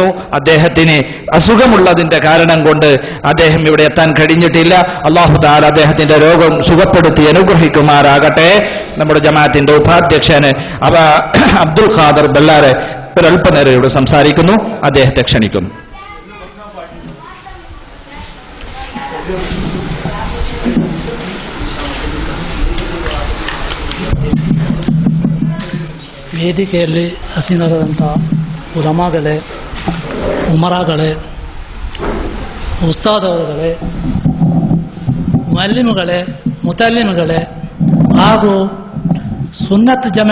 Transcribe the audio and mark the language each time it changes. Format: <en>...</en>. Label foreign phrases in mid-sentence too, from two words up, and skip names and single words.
<ml>അദ്ദേഹത്തിന് അസുഖമുള്ളതിന്റെ കാരണം കൊണ്ട് അദ്ദേഹം ഇവിടെ എത്താൻ കഴിഞ്ഞിട്ടില്ല.</ml> <ar>الله تعالى</ar> <ml>അദ്ദേഹത്തിന്റെ രോഗം സുഖപ്പെടുത്തി അനുഗ്രഹിക്കുമാറാകട്ടെ. നമ്മുടെ ജമാഅത്തിന്റെ ഉപാധ്യക്ഷന് അബ്ദുൽ ഖാദർ ബല്ലാരെ ഒരല്പനേരം ഇവിടെ സംസാരിക്കുന്നു. അദ്ദേഹത്തെ ക്ഷണിക്കുന്നു.</ml> <kn>ವೇದಿಕೆಯಲ್ಲಿ ಹಸೀನರಾದಂಥ ಉಲಮಾಗಳೇ, ಉಮರಾಗಳೇ, ಉಸ್ತಾದವರುಗಳೇ, ಮುಅಲ್ಲಿಮ್ಗಳೇ, ಮುತಲ್ಲಿಮ್ಗಳೇ ಹಾಗೂ ಸುನ್ನತ್</kn>